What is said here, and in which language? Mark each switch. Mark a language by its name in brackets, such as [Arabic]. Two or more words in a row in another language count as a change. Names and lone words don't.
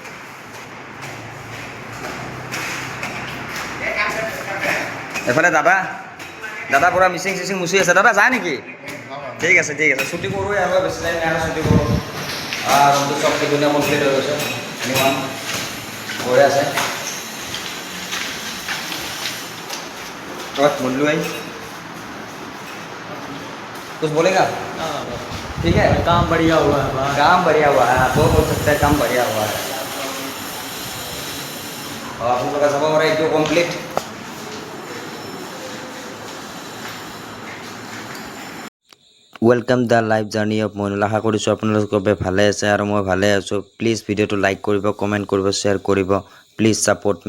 [Assamese] এইফালে দাদা পূৰা মিচিং চিচিং মুচি আছে। দাদা যায় নেকি? ঠিক আছে ছুটি কৰোঁ আৰু বেছি টাইম নাই আৰু ছুটি কৰোঁ। ৰুমটো চব ধুনীয়া কমপ্লিট হৈ গৈছে। ইমান বঢ়িয়া আছে। [Hindi] मुल्लू भाई कुछ बोलेगा? ठीक है, काम बढ़िया हुआ है भाई। काम बढ़िया हुआ है, तो बोल सकते हैं काम बढ़िया हुआ है। और आप लोगों का सब हो रहा है जो कम्प्लीट। [English] welcome the life journey of Moinul. [Assamese] আশা কৰিছোঁ আপোনালোক চবে ভালে আছে আৰু মই ভালে আছোঁ। প্লিজ ভিডিঅ'টো লাইক কৰিব, কমেণ্ট কৰিব, শ্বেয়াৰ কৰিব। প্লিজ ছাপোৰ্ট।